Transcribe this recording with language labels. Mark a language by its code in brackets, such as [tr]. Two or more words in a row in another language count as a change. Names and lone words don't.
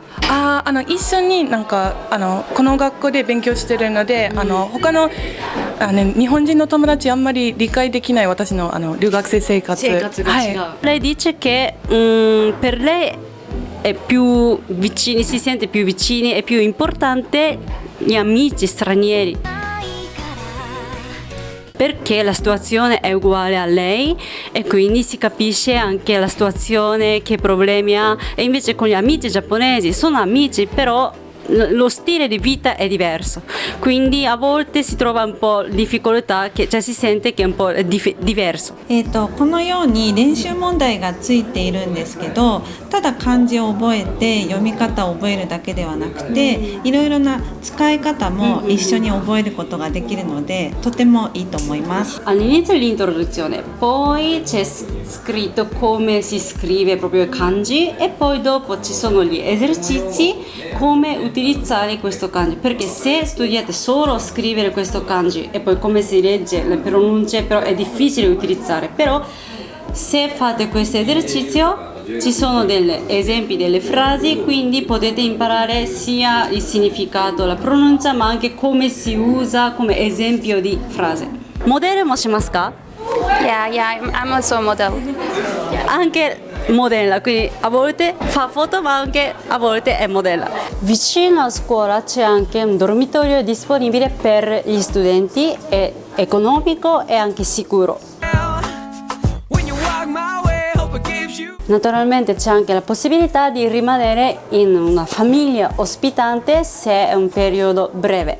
[ja] 一緒になんかこの学校で勉強してるので、他の日本人の友達あんまり理解できない私の留学生生活が違う。 [it] Lei dice che per lei è più vicini, si sente più vicini, è più importante gli amici stranieri. Perché la situazione è uguale a lei e quindi si capisce anche la situazione, che problemi ha, e invece con gli amici giapponesi sono amici, però lo stile di vita è diverso, quindi a volte si trova un po' difficoltà, si sente che è un po' diverso. [ja] このように練習問題がついているんですけど、ただ漢字を覚えて読み方を覚えるだけではなくて、いろいろな使い方も一緒に覚えることができるので、とてもいいと思います。 [it] All'inizio l'introduzione, poi c'è scritto come si scrive proprio il kanji e poi dopo ci sono gli esercizi come utilizzare questo kanji, perché se studiate solo a scrivere questo kanji e poi come si legge le pronunce, però è difficile utilizzare. Però se fate questo esercizio ci sono degli esempi delle frasi, quindi potete imparare sia il significato, la pronuncia, ma anche come si usa come esempio di frase. [ja] モデルもしますか? [en] Yeah, I'm also a model. [it] Anche modella, quindi a volte fa foto ma anche a volte è modella. Vicino a scuola c'è anche un dormitorio disponibile per gli studenti, è economico e anche sicuro. Naturalmente c'è anche la possibilità di rimanere in una famiglia ospitante se è un periodo breve.